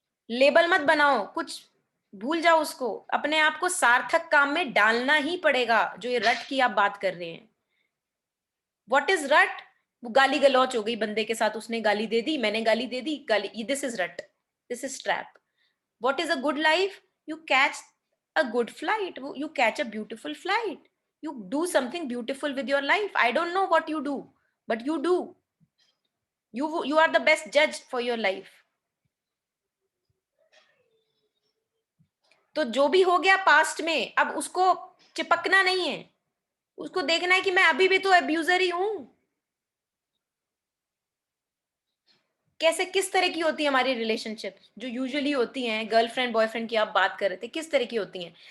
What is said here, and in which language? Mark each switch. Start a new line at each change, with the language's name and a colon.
Hindi: Label मत बनाओ, कुछ भूल जाओ उसको। अपने आप को सार्थक काम में डालना ही पड़ेगा। जो ये रट की आप बात कर रहे हैं,
English: What is रट?
Hindi: वो गाली गलौच हो गई बंदे के साथ, उसने गाली दे दी, मैंने गाली दे दी, गाली,
English: This is रट, this is trap. What is a good life? You catch a good flight, you catch a beautiful flight, you do something beautiful with your life. I don't know what you do, but you do. You are the best judge for your life.
Hindi: तो जो भी हो गया past में, अब उसको चिपकना नहीं है, उसको देखना है कि मैं अभी भी तो अब्यूजर ही हूं। कैसे, किस तरह की होती है हमारी रिलेशनशिप? जो यूजुअली होती हैं, गर्लफ्रेंड बॉयफ्रेंड की आप बात कर रहे थे, किस तरह की होती हैं?